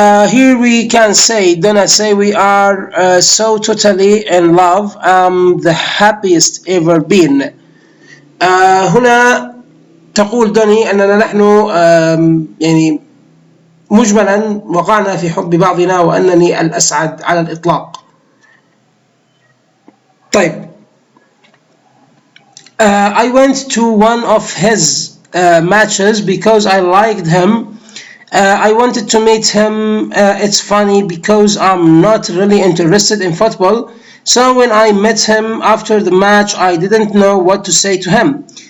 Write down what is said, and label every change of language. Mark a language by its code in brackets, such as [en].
[en] here we can say, Donna say, we are so totally in love. The happiest ever been. [ar] هنا تقول دوني أننا نحن يعني مجملا وقعنا في حب بعضنا وأنني الأسعد على الإطلاق. طيب. [en] I went to one of his matches because I liked him. I wanted to meet him. It's funny because I'm not really interested in football. So when I met him after the match, I didn't know what to say to him.